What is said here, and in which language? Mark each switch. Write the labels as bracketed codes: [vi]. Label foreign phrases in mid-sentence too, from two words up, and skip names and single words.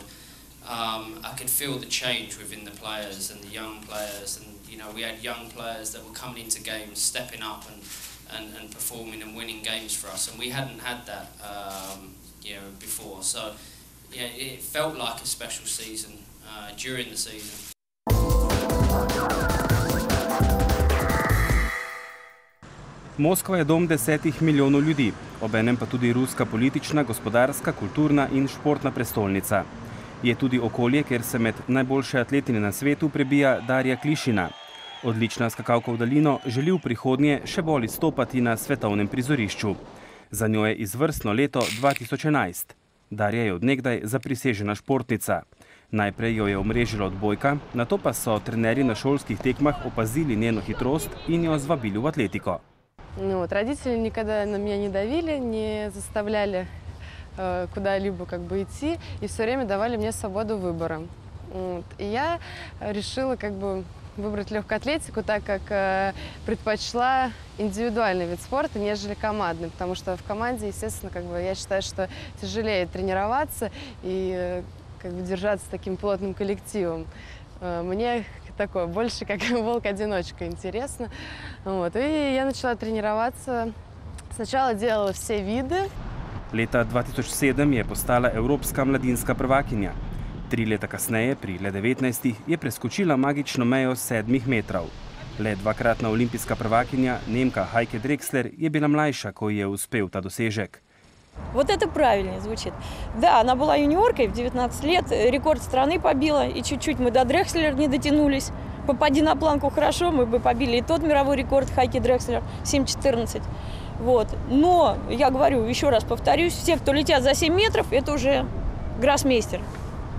[en] I could feel the change within the players and the young players, and you know, we had young players that were coming into games, stepping up and performing and winning games for us, and we hadn't had that you know, before. So yeah, it felt like a special season during the season. [sl] Moskva je dom 10 milijonov ljudi, obenem pa tudi ruska politična, gospodarska, kulturna in športna prestolnica. Je tudi okolje, kjer se med najboljše atletine na svetu prebija Darja Klišina. Odlična skakalka v daljino želi v prihodnje še bolj izstopati na svetovnem prizorišču. Za njo je izvrstno leto 2011. Darja je od nekdaj zaprisežena športnica. Najprej jo je omrežila odbojka, nato pa so trenerji na šolskih tekmah opazili njeno hitrost in jo zvabili v atletiko. [ru] Родители никогда на меня не давили, не заставляли куда-либо идти, и все время давали мне свободу выбора. И я решила выбрать легкую атлетику, так как предпочла индивидуальный вид спорта, нежели командный, потому что в команде, естественно, я считаю, что тяжелее тренироваться и держаться таким плотным коллективом. Мне такое больше как волк-одиночка интересно. И я начала тренироваться. Сначала делала все виды. [sl] Leta 2007 je postala evropska mladinska prvakinja. 3 leta kasneje, pri le 19, je preskočila magično mejo 7 metrov. Le dvakratna olimpijska prvakinja, Nemka Heike Drexler, je bila mlajša, ko je uspel ta dosežek. [ru] Вот это правильнее звучит. Да, она была юниоркой в 19 лет, рекорд страны побила, и чуть-чуть мы до Дрекслер не дотянулись. Попади на планку хорошо, мы бы побили и тот мировой рекорд Хайки Дрекслер 7:14. Но, я говорю, еще раз повторюсь, все, кто летят за 7 метров, это уже гроссмейстер.